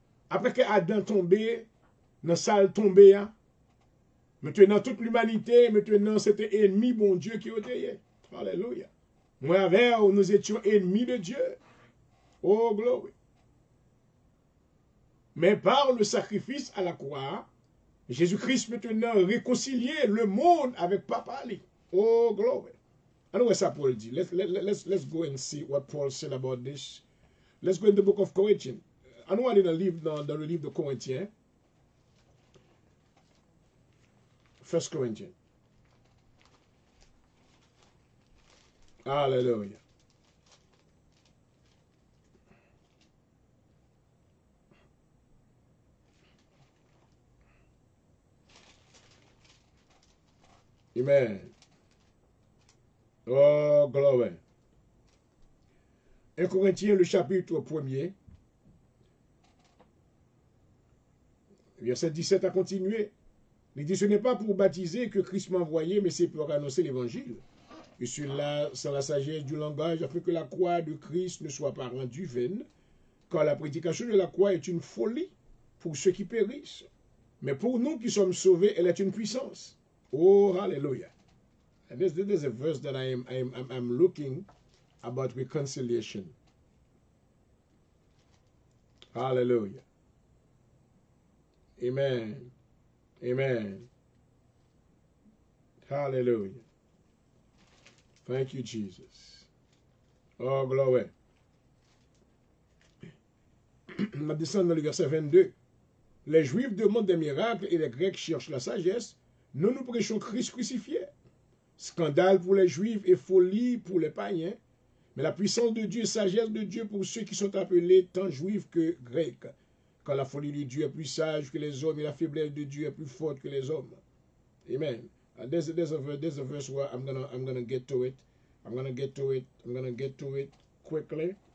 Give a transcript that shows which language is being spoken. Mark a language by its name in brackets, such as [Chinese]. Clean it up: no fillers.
[French] Après que Adam tombé, dans salle tombée, hein, maintenant toute l'humanité, maintenant c'était ennemi, bon Dieu qui était. Alléluia. Moi avec, nous étions ennemis de Dieu. Oh, gloire. Mais par le sacrifice à la croix, Jésus-Christ maintenant réconcilié le monde avec Papa. [English] Oh, glory. I know what Paul dit. Let's go and see what Paul said about this. Let's go in the book of Corinthians. I know I didn't live [French] dans le livre de Corinthiens. [English] 1 Corinthians. Hallelujah. Amen. Oh, glory. [French] 1 Corinthiens, le chapitre 1er, verset 17 a continué. Il dit, ce n'est pas pour baptiser que Christ m'a envoyé, mais c'est pour annoncer l'évangile. Et cela, sans la sagesse du langage, afin que la croix de Christ ne soit pas rendue vaine, car la prédication de la croix est une folie pour ceux qui périssent. Mais pour nous qui sommes sauvés, elle est une puissance. [English] Oh, hallelujah. And this is a verse that I'm looking about reconciliation. Hallelujah. Amen. Amen. Hallelujah. Thank you, Jesus. Oh, glory. [French] on va descendre dans le verset 22. Les Juifs demandent des miracles et les Grecs cherchent la sagesse. Nous, nous prêchons Christ crucifié. Scandale pour les Juifs et folie pour les païens. Mais la puissance de Dieu, sagesse de Dieu pour ceux qui sont appelés tant Juifs que Grecs. Quand la folie de Dieu est plus sage que les hommes et la faiblesse de Dieu est plus forte que les hommes. [English] Amen. There's a verse where I'm gonna get to it. I'm gonna get to it quickly.